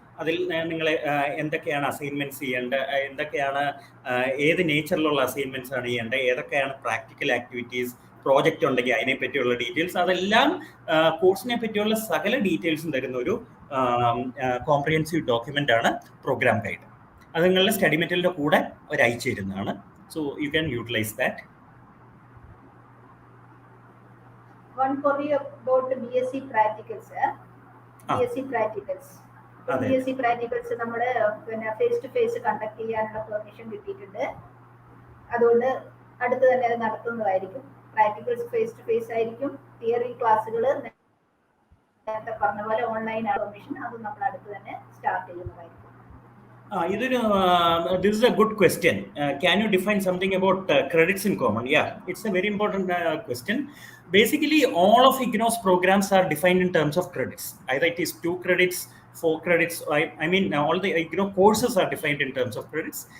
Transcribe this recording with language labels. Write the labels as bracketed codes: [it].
[ml] അതിൽ നിങ്ങൾ എന്തൊക്കെയാണ് അസൈൻമെന്റ്സ് ചെയ്യേണ്ടത്, എന്തൊക്കെയാണ് ഏത് നേച്ചറിലുള്ള അസൈൻമെന്റ്സ് ആണ് ചെയ്യേണ്ടത്, ഏതൊക്കെയാണ് പ്രാക്ടിക്കൽ ആക്ടിവിറ്റീസ് പ്രോജക്റ്റ് ഉണ്ടെങ്കിൽ അതിനെ പറ്റിയുള്ള ഡീറ്റെയിൽസ്, അതെല്ലാം കോഴ്സിനെ പറ്റിയുള്ള സകല ഡീറ്റെയിൽസും തരുന്ന ഒരു കോംപ്രിഹെൻസീവ് ഡോക്യുമെന്റ് ആണ് പ്രോഗ്രാം ഗൈഡ്. അത് നിങ്ങളുടെ സ്റ്റഡി മെറ്റീരിയലിന്റെ കൂടെ അവർ അയച്ചു തരുന്നതാണ്. [en] So you can utilize that. One query about BSc practicals. BSc practicals. [ml] BSc practicals നമ്മുടെ പിന്നെ ഫേസ് ടു ഫേസ് കണ്ടക്ട് ചെയ്യാനുള്ള പെർമിഷൻ കിട്ടിയിട്ടുണ്ട്. അതുകൊണ്ട് അടുത്ത് തന്നെ അത് നടത്തുന്നതായിരിക്കും. പ്രാക്ടിക്കൽസ് ഫേസ് ടു ഫേസ് ആയിരിക്കും. തിയറി ക്ലാസ്സുകൾ നേരത്തെ പറഞ്ഞ പോലെ ഓൺലൈൻ പെർമിഷൻ അത് നമ്മൾ അടുത്ത് തന്നെ സ്റ്റാർട്ട് ചെയ്യുന്നതായിരിക്കും. [en] This is a good question. Can you define something about credits in common? Yeah, it's a very important question. Basically, all of IGNOU's programs are defined in terms of credits. Either it is 2 credits, 4 credits. I mean, all the IGNOU courses are defined in terms of credits.